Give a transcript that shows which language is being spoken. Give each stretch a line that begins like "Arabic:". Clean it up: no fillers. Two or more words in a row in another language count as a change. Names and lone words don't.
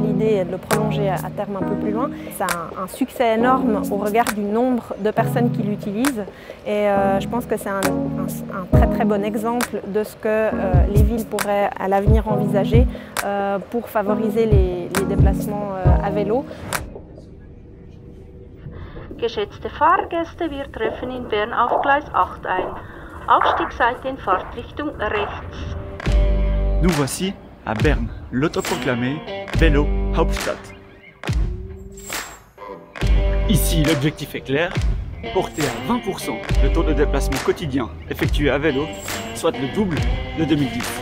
French: L'idée est de le prolonger à terme un peu plus loin. Ça a un succès énorme au regard du nombre de personnes qui l'utilisent et je pense que c'est un très très bon exemple de ce que les villes pourraient à l'avenir envisager pour favoriser les déplacements à vélo.
German: Geschätzte Fahrgäste, wir treffen in Bern auf Gleis 8 ein. Aufstiegsseite in Fahrtrichtung rechts.
French: Nous voici à Berne, l'autoproclamé Vélo Hauptstadt. Ici, l'objectif est clair, porter à 20% le taux de déplacement quotidien effectué à vélo, soit le double de 2010.